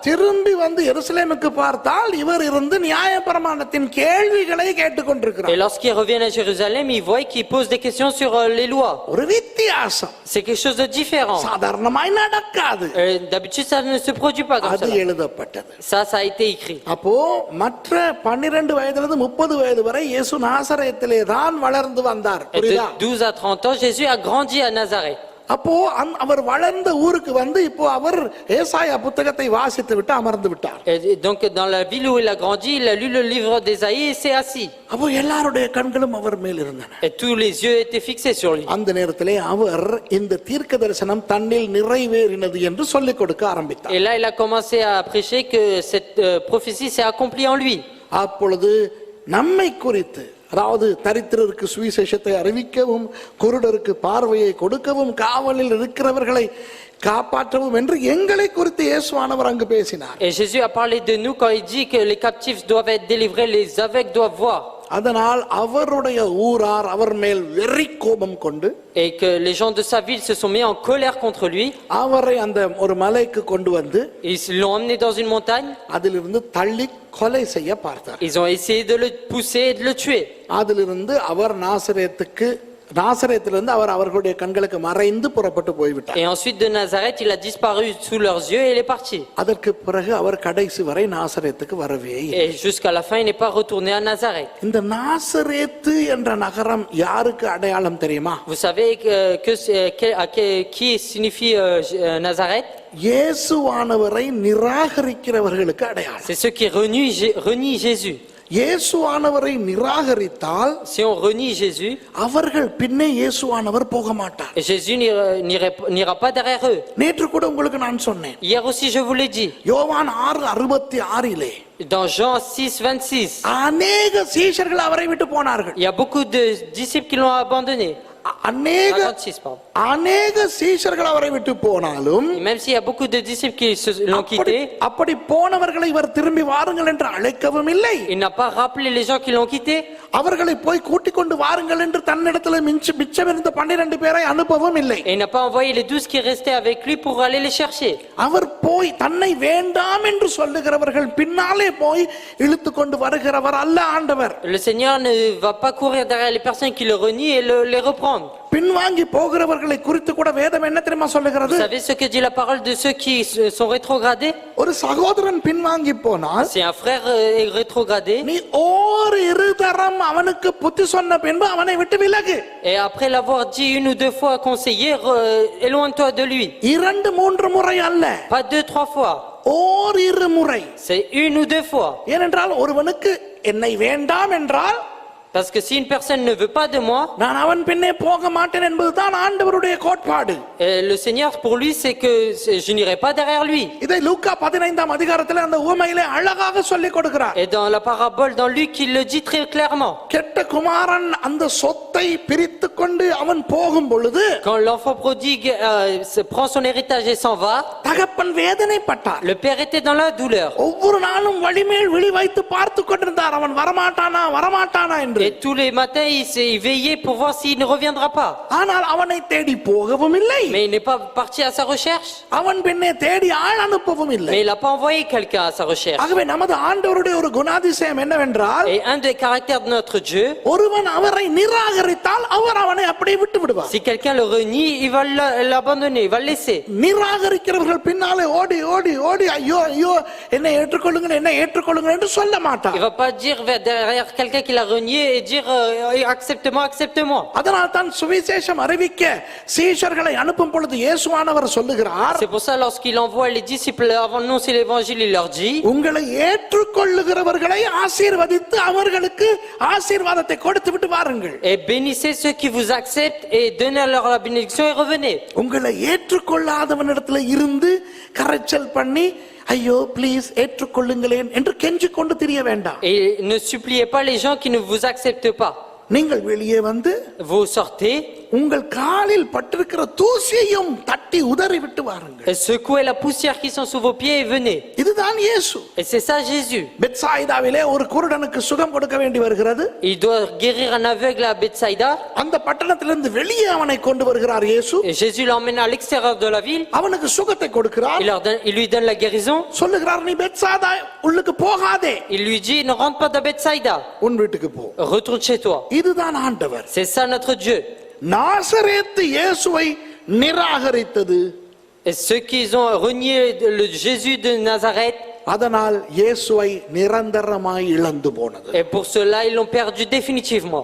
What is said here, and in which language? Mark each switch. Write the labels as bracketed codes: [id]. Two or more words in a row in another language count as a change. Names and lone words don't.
[ta] திரும்பி வந்து எருசலேமுக்கு பார்த்தால் இவர் இருந்து நியாயப்பிரமாணத்தின் கேள்விகளை கேட்டுக்கொண்டிருக்கிறார். [fr] Et lorsqu'ils reviennent à Jérusalem, ils voient qu'ils posent des questions sur les lois. [ta] ஒரு வித்தியாசம். [fr] C'est quelque chose de différent. [ta] சாதாரணமாய் நடக்காது. [fr] D'habitude, ça ne se produit pas comme [ta] அது [fr] ça. [ta] எழுதப்பட்டது. [fr] Ça a été écrit. [ta] அப்போ மற்ற 12 வயதிலிருந்து 30 வயது வரை இயேசு நாசரேத்திலே தான் வளர்ந்து வந்தார். [fr] Et de [ta] புரியுதா? [fr] 12 à 30 ans, Jésus a grandi à Nazareth. [ta] அப்போ அவர் வளர்ந்த ஊருக்கு வந்து இப்போ அவர் ஏசாயா புத்தகத்தை வாசித்து விட்டு அமர்ந்து விட்டார். [fr] Et donc, dans la ville où il a grandi, il a lu le livre d'Ésaïe et s'est assis. [ta] அப்போ எல்லாருடைய கண்களும் அவர் மேல் இருந்தன. [fr] Et tous les yeux étaient fixés sur lui. [ta] அந்த நேரத்திலே அவர் இந்த தீர்க்க தரிசனம் தன்னில் நிறைவேறினது என்று சொல்லிக் கொடுக்க ஆரம்பித்தார். [fr] Et là, il a commencé à prêcher que cette prophétie s'est accomplie en lui. [ta] அப்பொழுது நம்மை குறித்து, அதாவது தரித்திரருக்கு சுவிசேஷத்தை அறிவிக்கவும், குருடருக்கு பார்வையை கொடுக்கவும், காவலில் இருக்கிறவர்களை காப்பாற்றவும் என்று எங்களை குறித்து இயேசுவானவர் அங்கு பேசினார். [fr] Et Jésus a parlé de nous quand il dit que les captifs doivent être délivrés, les aveugles doivent voir. [ta] அதனால் அவருடைய ஊரார் அவர் மேல் வெறி கோபம் கொண்டு, [fr] Et que les gens de sa ville se sont mis en colère contre lui. [ta] அவரை அந்த ஒரு மலைக்கு கொண்டு வந்து [fr] Ils l'ont emmené dans une montagne. [ta] அதிலிருந்து தள்ளி கொலை செய்ய பார்த்தார். [fr] Ils ont essayé de le pousser et de le tuer. [ta] அதிலிருந்து அவர் நாசரேத்திலிருந்து அவர் அவர்களுடைய கண்களுக்கு மறைந்து புறப்பட்டு போய்விட்டார். [fr] Et ensuite de Nazareth, il a disparu sous leurs yeux et il est parti. [ta] அதற்கு பிறகு அவர் கடைசி வரை நாசரேத்துக்கு வரவே இல்லை. [fr] Et jusqu'à la fin, il n'est pas retourné à Nazareth. [ta] இந்த நாசரேத்து என்ற நகரம் யாருக்கு அடையாளம் தெரியுமா? [fr] Vous savez qui signifie Nazareth? [ta] இயேசுவானவரை நிராகரிக்கிறவர்களுக்கு அடையாளம். [fr] C'est ceux qui renient Jésus. [ta] இயேசுவானவரை நிராகரித்தால் [fr] Si on renie Jésus, [ta] அவர்கள் பின்னே இயேசுவானவர் போக மாட்டார். [fr] et Jésus n'ira pas derrière eux. [ta] நேற்று கூட உங்களுக்கு நான் சொன்னேன். [fr] Hier aussi, je vous l'ai dit. [ta] யோவான் 6:66 [fr] Dans Jean 6:26, [ta] அநேக சீஷர்கள் அவரை விட்டு போனார்கள். [fr] il y a beaucoup de disciples qui l'ont abandonné. [ta] அநேக [fr] 56, pardon. [ta] அநேக சீஷர்கள் அவரை விட்டு போனாலும், [fr] Et même s'il y a beaucoup de disciples qui l'ont quitté, [ta] அப்படி போனவர்களை இவர் திரும்பி வாருங்கள் என்று அழைக்கவும் இல்லை. [fr] il n'a pas rappelé les gens qui l'ont quitté. [ta] அவர்களை போய் கூட்டிக் கொண்டு வாருங்கள் என்று தன்னிடத்தில் மிச்சமிருந்த 12 பேரை அனுப்பவும் இல்லை. [fr] Et il n'a pas envoyé les 12 qui restaient avec lui pour aller les chercher. [ta] அவர் போய் தன்னை வேண்டாம் என்று சொல்லுகிறவர்கள் பின்னாலே போய் இழுத்து கொண்டு வருகிறவர் அல்ல ஆண்டவர். [fr] Le Seigneur ne va pas courir derrière les personnes qui le renient et les reprendre. [ta] பின்வாங்கி போகிறவர்களை குறித்து கூட வேதம் என்ன தெரியுமா சொல்லுகிறது? [fr] Vous savez ce que dit la parole de ceux qui sont rétrogradés? [ta] ஒரு சகோதரன் பின்வாங்கி போனால், [fr] Si un frère est rétrogradé, [ta] நீ ஓர் இருதரம் அவனுக்கு புத்தி சொன்ன பின்பு அவனை விட்டு விலகு. [fr] et après l'avoir dit une ou deux fois conseillé, éloigne-toi de lui. [ta] 2-3 முறை அல்ல, [fr] Pas 2-3 fois. [ta] ஓர் இருமுறை. [fr] C'est une ou deux fois. [ta] ஏனென்றால் ஒருவனுக்கு என்னை வேண்டாம் என்றால், [fr] Parce que si une personne ne veut pas de moi, [ta] நான் அவன் பின்னே போக மாட்டேன் என்பதுதான் ஆண்டவருடைய கோட்பாடு. [fr] le Seigneur pour lui c'est que je n'irai pas derrière lui. [ta] இதை லூக்கா 15 அதிகாரத்தில் அந்த உவமையிலே அழகாக சொல்லிக் கொடுக்கிறார். [fr] Et dans la parabole dans Luc il le dit très clairement. [ta] கெட்ட குமாரன் அந்த சொத்தை பிரித்து கொண்டு அவன் போகும் பொழுது, [fr] Quand l'enfant prodigue prend son héritage et s'en va, [ta] தகப்பன் வேதனைப்பட்டார். [fr] le père était dans la douleur. [ta] ஒவ்வொரு நாளும் வழிமேல் விழி வைத்து பார்த்து கொண்டிருந்தார், அவன் வரமாட்டானா என்று. [fr] Et tous les matins il veillait pour voir s'il ne reviendra pas. [ta] ஆனால் அவனை தேடி போகவும் இல்லை, [fr] Mais il n'est pas parti à sa recherche. [ta] அவன் பின்னே தேடி ஆள் அனுப்பவும் இல்லை. [fr] Mais il n'a pas envoyé quelqu'un à sa recherche. [ta] ஆகவே நமது ஆண்டவருடைய ஒரு குணாதிசயம் என்னவென்றால், [fr] Et un des caractères de notre Dieu, [ta] ஒருவன் அவரை நிராகரித்தால் அவர் அவனை அப்படியே விட்டு விடுவார். [fr] si quelqu'un le renie, il va l'abandonner, il va le laisser. [ta] நிராகரிக்கிறவர்கள் பின்னாலே ஓடி ஓடி ஓடி ஐயோ என்னை ஏற்றுக்கொள்ளுங்கள் என்று சொல்ல மாட்டார். [fr] Il va pas dire derrière quelqu'un qui l'a renié et dire accepte-moi. [ta] அதனால் தான் சுவிசேஷம் அறிவிக்க சீஷர்களை அனுப்பும் பொழுது இயேசுவானவர் சொல்லுகிறார், [fr] C'est pour ça lorsqu'il envoie les disciples avant d'annoncer l'évangile, il leur dit, [ta] உங்களை ஏற்றுக்கொள்ளுகிறவர்களை ஆசீர்வதித்து அவர்களுக்கு ஆசீர்வாதத்தை கொடுத்து விட்டு வாருங்கள். [fr] et bénissez ceux qui vous acceptent et donnez-leur la bénédiction et revenez. [ta] உங்களை ஏற்றுக்கொள்ளாதவனிடத்தில் இருந்து கரைச்சல் பண்ணி ஐயோ ப்ளீஸ் ஏற்றுக்கொள்ளுங்களேன் என்று கெஞ்சி கொண்டு திரிய வேண்டாம். [fr] Et ne suppliez pas les gens qui ne vous acceptent pas. [ta] நீங்கள் வெளியே வந்து [fr] Vous sortez, [ta] உங்கள் காலில் பட்டிருக்கிற தூசியையும் தட்டி உதறி விட்டு வாருங்கள். [fr] secouez la poussière qui sont sous vos pieds et venez. [ta] இதுதான் இயேசு. [fr] Et c'est ça Jésus. [ta] பெத்சாயிதாவிலே ஒரு குருடனுக்கு சுகம் கொடுக்க வேண்டி வருகிறது. [fr] Il doit guérir un aveugle à Bethsaïda. [ta] அந்த பட்டணத்திலிருந்து வெளியே அவனை கொண்டு வருகிறார் இயேசு. [fr] Et Jésus l'emmène à l'extérieur de la ville. [ta] அவனுக்கு சுகத்தை கொடுக்கிறார். [fr] Il lui donne la guérison. [ta] சொல்லுகிறார் நீ பெத்சாயிதா உள்ளுக்கு போகாதே. [fr] Il lui dit ne rentre pas dans Bethsaïda. [ta] உன் வீட்டுக்கு போ. [fr] Retourne chez toi. [ta] இதுதான் ஆண்டவர். [fr] C'est ça notre Dieu. [ta] நாசரேத்து இயேசுவை நிராகரித்தது. [fr] Et ceux qui ont renié le Jésus de Nazareth, [ta] அதனால் இயேசுவை நிரந்தரமாய் இழந்து போனது. [fr] et pour cela ils l'ont perdu définitivement.